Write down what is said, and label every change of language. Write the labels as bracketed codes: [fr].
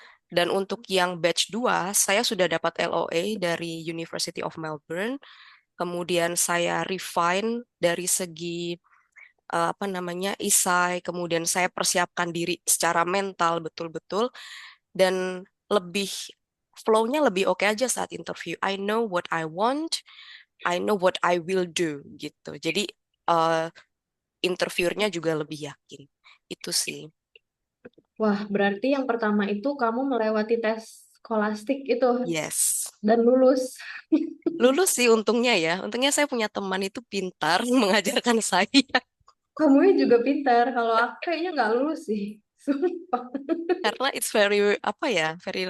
[id] Dan untuk yang batch 2 saya sudah dapat LOA dari University of Melbourne. Kemudian saya refine dari segi apa namanya isai, kemudian saya persiapkan diri secara mental betul-betul dan lebih flow-nya lebih oke aja saat interview. [en] I know what I want, I know what I will do gitu. [id] Jadi eh, interviewernya juga lebih yakin. Itu sih. Wah, berarti yang pertama itu kamu melewati tes skolastik itu [en] Yes. [id] dan lulus. Lulus sih untungnya ya. Untungnya saya punya teman itu pintar mengajarkan saya. Kamu juga pintar. Kalau aku kayaknya nggak lulus sih. Sumpah. Karena [en] it's very [id] apa ya, very